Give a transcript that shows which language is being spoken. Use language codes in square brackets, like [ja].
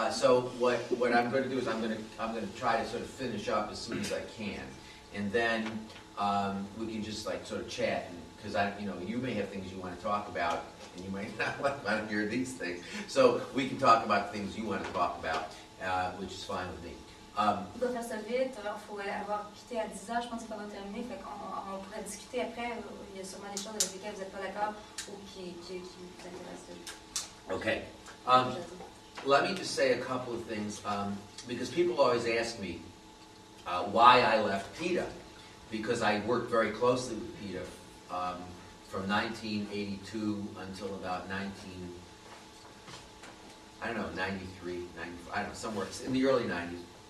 [en] So what I'm going to do is I'm going to try to sort of finish up as soon as I can, and then we can just like sort of chat, because you may have things you want to talk about, and you might not want to hear these things. So we can talk about things you want to talk about, which is fine with me. [fr] On doit faire ça vite, il faut avoir quitté à 10h, je pense qu'on va terminer, fait qu'on pourrait discuter après, il y a sûrement des choses avec lesquelles vous n'êtes pas d'accord ou qui vous intéressent. [en] Okay. Let me just say a couple of things, because people always ask me why I left PETA, because I worked very closely with PETA from 1982 until about 93, 95, I don't know, somewhere in the early 90s.